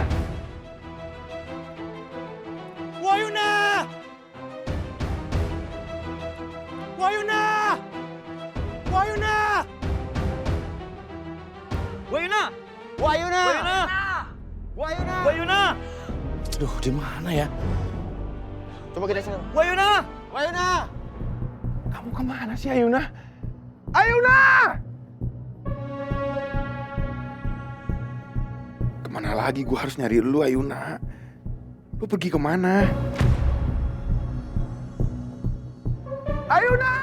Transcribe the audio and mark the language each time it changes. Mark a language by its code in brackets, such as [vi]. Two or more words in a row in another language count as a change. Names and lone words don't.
[id] Wayuna! Wayuna! Wayuna! Wayuna! Wayuna! Wayuna! Wayuna! Aduh, di mana ya? Coba kita sini. Wayuna! Wayuna! Kamu kemana sih, Ayuna? Ayuna! Kemana lagi gua harus nyari lu, Ayuna? Lu pergi kemana? Ayuna!